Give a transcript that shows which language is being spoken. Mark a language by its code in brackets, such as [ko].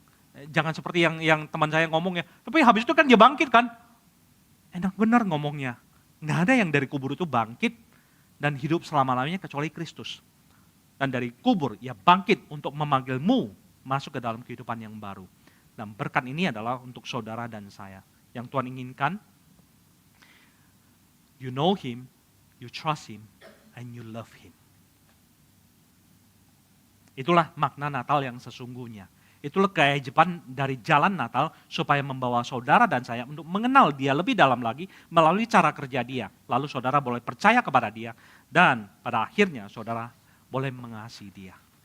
[id] Jangan seperti yang teman saya ngomong ya, tapi habis itu kan dia bangkit kan. Enak benar ngomongnya. Nggak ada yang dari kubur itu bangkit dan hidup selama-lamanya kecuali Kristus. Dan dari kubur ia bangkit untuk memanggilmu masuk ke dalam kehidupan yang baru. Dan berkat ini adalah untuk saudara dan saya. Yang Tuhan inginkan, [en] you know him, you trust him, and you love him. [id] Itulah makna Natal yang sesungguhnya. Itulah keajaiban dari jalan Natal supaya membawa saudara dan saya untuk mengenal dia lebih dalam lagi melalui cara kerja dia. Lalu saudara boleh percaya kepada dia dan pada akhirnya saudara boleh mengasihi dia.